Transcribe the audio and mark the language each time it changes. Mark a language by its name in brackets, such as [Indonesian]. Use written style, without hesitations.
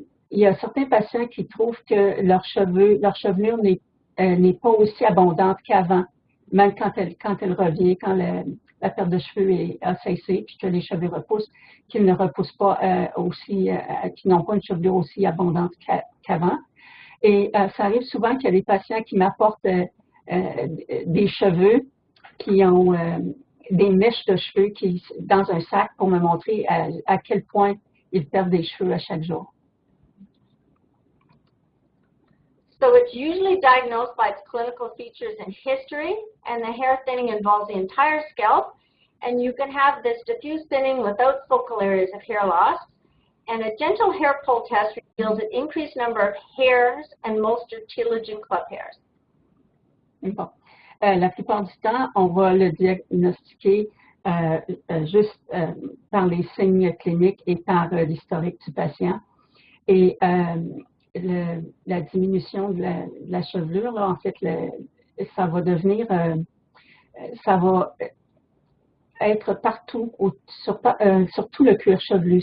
[French] Il y a certains patients qui trouvent que leur chevelure n'est pas aussi abondante qu'avant, même quand elle revient, quand la perte de cheveux a cessé puis que les cheveux repoussent, qu'ils ne repoussent pas qu'ils n'ont pas une chevelure aussi abondante qu'avant. Et ça arrive souvent qu'il y a des patients qui m'apportent des cheveux qui ont des mèches de cheveux dans un sac pour me montrer à quel point ils perdent des cheveux à chaque jour. [English] So it's usually diagnosed by its clinical features and history, and the hair thinning involves the entire scalp, and you can have this diffuse thinning without focal areas of hair loss. And a gentle hair pull test reveals an increased number of hairs and most are telogen club hairs. [French] Bon. La plupart du temps, on va le diagnostiquer juste par les signes cliniques et par l'historique du patient. Et la diminution de la chevelure, là, en fait, ça va devenir, ça va être partout, sur tout le cuir chevelu.